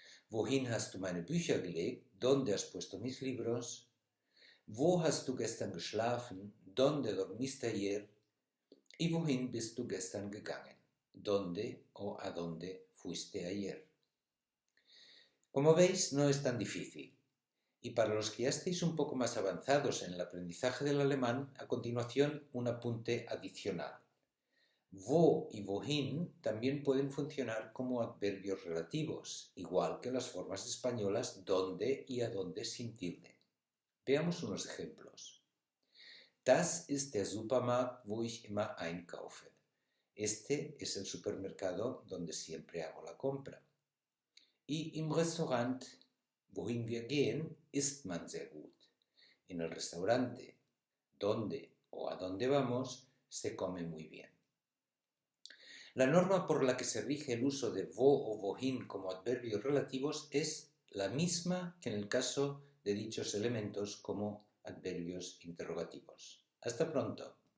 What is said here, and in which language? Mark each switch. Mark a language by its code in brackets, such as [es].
[de] Wohin hast du meine Bücher gelegt? [es] ¿Dónde has puesto mis libros? [de] Wo hast du gestern geschlafen? [es] ¿Dónde dormiste ayer? ¿Y [de] wohin bist du gestern gegangen? [es] ¿Dónde o a dónde fuiste ayer? Como veis, no es tan difícil. Y para los que ya estéis un poco más avanzados en el aprendizaje del alemán, a continuación un apunte adicional. Wo y wohin también pueden funcionar como adverbios relativos, igual que las formas españolas dónde y a dónde sin tilde. Veamos unos ejemplos. [de] Das ist der Supermarkt, wo ich immer einkaufe. [es] Este es el supermercado donde siempre hago la compra. [de] Y im Restaurant, wohin wir gehen, isst man sehr gut. [es] En el restaurante, donde o a dónde vamos, se come muy bien. La norma por la que se rige el uso de wo o wohin como adverbios relativos es la misma que en el caso de dichos elementos como adverbios interrogativos. Hasta pronto.